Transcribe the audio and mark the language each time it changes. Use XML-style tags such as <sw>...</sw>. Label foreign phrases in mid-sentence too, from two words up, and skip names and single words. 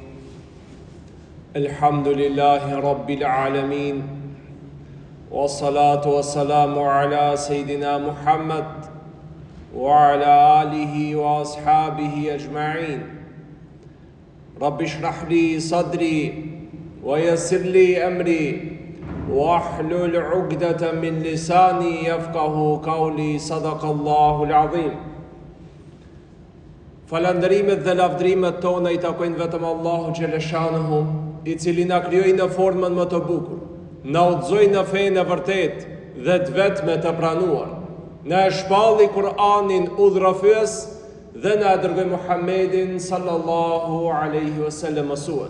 <ar>الحمد لله رب العالمين والصلاة والسلام على سيدنا محمد وعلى آله وأصحابه أجمعين رب اشرح لي صدري ويسر لي أمري واحلل عقدة من لساني يفقه قولي صدق الله العظيم.</ar> <sq>Falënderimet dhe lavdrimet tona I takojnë vetëm Allahu xhaleshanuhu, I cili na krijoi në formën më të bukur, na udhëzoi në fenë e vërtet dhe të vetme të pranuar, na e shpalli Kur'anin udhërofyes dhe na dërgoi Muhammedin</sq> <ar>صلى الله عليه وسلم</ar> <sq>mësues.</sq>